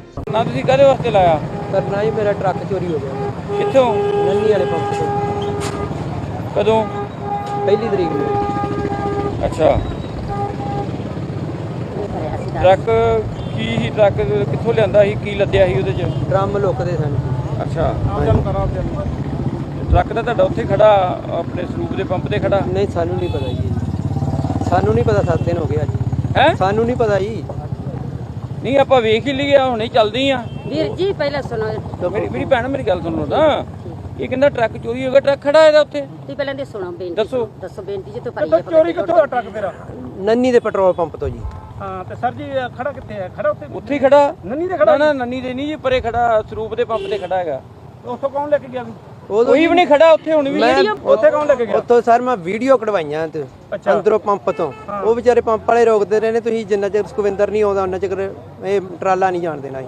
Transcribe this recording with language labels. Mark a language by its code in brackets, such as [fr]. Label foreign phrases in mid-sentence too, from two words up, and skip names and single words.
[pa] ਨਾ ਤੁਸੀ ਕਾਹਦੇ ਵਾਸਤੇ ਲਾਇਆ? [hi] करना ही मेरा ट्रक चोरी हो गया [pa] ਕਿੱਥੋਂ? [hi] नन्नी वाले पंप से [pa] ਕਦੋਂ? [hi] 1 तरीक में। [pa] ਅੱਛਾ ਟਰੱਕ ਕੀ ਹੀ ਟਰੱਕ ਕਿੱਥੋਂ ਲਿਆਂਦਾ ਸੀ ਕੀ ਲੱਦਿਆ ਸੀ ਉਹਦੇ ਚ? ਡਰੱਮ ਲੁਕਦੇ ਸਨ। ਅੱਛਾ ट्रक ਤਾਂ ਤੁਹਾਡਾ ਉੱਥੇ ਖੜਾ ਆਪਣੇ ਸਰੂਪ ਦੇ ਪੰਪ ਤੇ ਖੜਾ? ਨਹੀਂ ਸਾਨੂੰ ਨਹੀਂ ਪਤਾ ਜੀ, ਸਾਨੂੰ ਨਹੀਂ ਪਤਾ 7 ਦਿਨ ਹੋ ਗਏ ਜੀ। ਹੈ ਸਾਨੂੰ ਨਹੀਂ ਪਤਾ ਜੀ। ਨਹੀਂ ਆਪਾਂ ਵੇਖ ਹੀ ਲਈਏ ਹੁਣੇ ਚੱਲਦੀ ਆ। ਵੀਰ ਜੀ ਪਹਿਲਾਂ ਸੁਣੋ ਮੇਰੀ ਭੈਣ ਮੇਰੀ ਗੱਲ ਸੁਣੋ ਨਾ, ਇਹ ਕਹਿੰਦਾ ਟਰੱਕ ਚੋਰੀ ਹੋ ਗਿਆ, ਟਰੱਕ ਖੜਾ ਇਹਦਾ ਉੱਥੇ। ਤੁਸੀਂ ਪਹਿਲਾਂ ਦੇ ਸੁਣੋ ਬੇਨਤੀ ਦੱਸੋ ਬੇਨਤੀ ਜੀ ਤੋਂ ਚੋਰੀ ਕਿੱਥੋਂ ਹੋਇਆ ਟਰੱਕ ਤੇਰਾ? ਨੰਨੀ ਦੇ ਪੈਟਰੋਲ ਪੰਪ ਤੋਂ ਜੀ। ਹਾਂ ਤੇ ਸਰ ਜੀ ਖੜਾ ਕਿੱਥੇ ਹੈ? ਖੜਾ ਉੱਥੇ ਹੀ ਖੜਾ ਨੰਨੀ ਦੇ ਖੜਾ? ਨਾ ਨੰਨੀ ਦੇ ਨਹੀਂ ਜੀ, ਪਰੇ ਖੜਾ ਸਰੂਪ ਦੇ ਪੰਪ ਤੇ ਖੜਾ ਹੈਗਾ। ਉੱਥੋਂ ਕੌਣ ਲੈ ਕੇ ਗਿਆ? ਕੋਈ ਵੀ ਨਹੀਂ ਖੜਾ ਉੱਥੇ ਹੁਣ ਵੀ। ਉੱਥੇ ਕੌਣ ਲੈ ਕੇ ਗਿਆ? ਉੱਥੋਂ ਸਰ ਮੈਂ ਵੀਡੀਓ ਕਢਵਾਈਆਂ ਤੇ ਅੰਦਰੋਂ ਪੰਪ ਤੋਂ। ਉਹ ਵਿਚਾਰੇ ਪੰਪ ਵਾਲੇ ਰੋਕਦੇ ਰਹੇ ਨੇ, ਤੁਸੀਂ ਜਿੰਨਾ ਚਿਰ ਸੁਖਵਿੰਦਰ ਨਹੀਂ ਆਉਂਦਾ ਉਹਨਾਂ ਚਿਰ ਇਹ ਟਰਾਲਾ ਨਹੀਂ ਜਾਣ ਦੇਣਾ ਜੀ।